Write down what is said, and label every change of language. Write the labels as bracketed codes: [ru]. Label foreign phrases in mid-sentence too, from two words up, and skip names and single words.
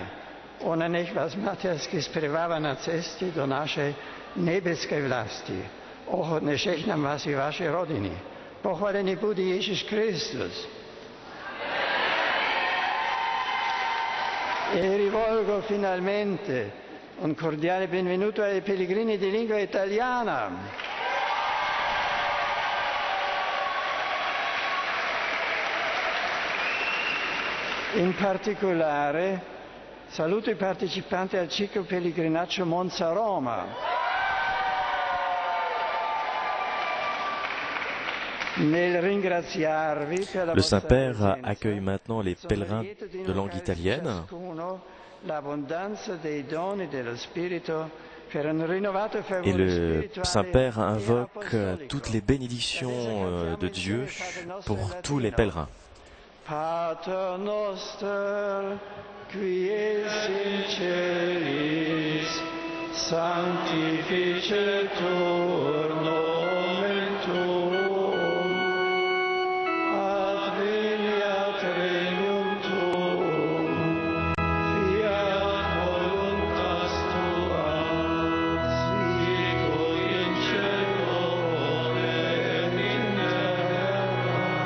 [sk] Ona nech vás matersky spreváva na ceste do našej nebeskej vlasti. Ochotne žehnám vás i vaše rodiny. Pochválený bude Ježiš Kristus. [it] E rivolgo finalmente un cordiale benvenuto ai pellegrini di lingua italiana. In particolare saluto i partecipanti al ciclo pellegrinaggio Monza-Roma. [fr] Le Saint-Père accueille maintenant les pèlerins de langue italienne. Et le Saint-Père invoque toutes les bénédictions de Dieu pour tous les pèlerins. [la] Pater noster, qui es in celis, sanctificetur nomen tuum, adveniat regnum tuum, fiat voluntas tua, sicut in cielo et in terra.